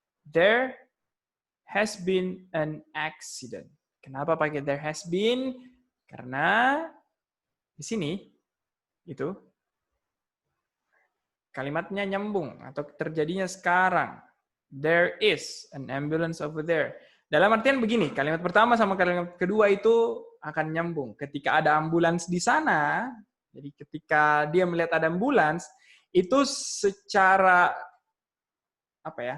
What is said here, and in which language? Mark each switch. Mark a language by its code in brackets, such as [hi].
[en] There has been an accident. [id] Kenapa pakai there has been? Karena di sini itu kalimatnya nyambung atau terjadinya sekarang. [en] There is an ambulance over there. [id] Dalam artian begini, kalimat pertama sama kalimat kedua itu akan nyambung. Ketika ada ambulans di sana, jadi ketika dia melihat ada ambulans, itu secara apa ya?